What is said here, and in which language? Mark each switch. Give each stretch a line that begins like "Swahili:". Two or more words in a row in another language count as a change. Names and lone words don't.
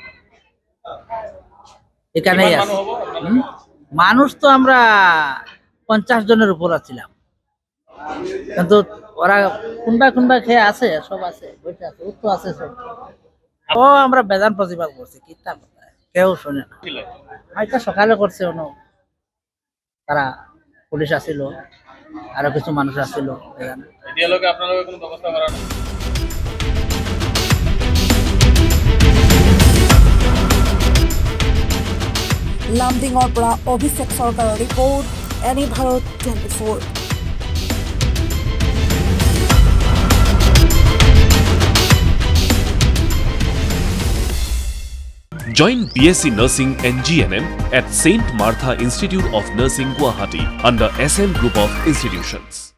Bangla: এখানেই আছে মানুষ, তো আমরা 50 জনের উপর আছিলাম, কিন্তু ওরা কুন্ডা খেয়ে আছে, সব আছে, বইটা আছে, উত্তর আছে সব। ও আমরা বেজান প্রতিবাদ করছি, কিতা কথা কেউ শোনে না। হয়তো সকালে করছে, তারা পুলিশ আসিল, আরো কিছু মানুষ আসিল।
Assamese: লামডিঙৰ পৰা অভিষেক চৰকাৰৰ ৰিপৰ্ট, এনি ভাৰত 24।
English: Join BSc Nursing and GNM at St. Martha Institute of Nursing, Guwahati under SM Group of Institutions.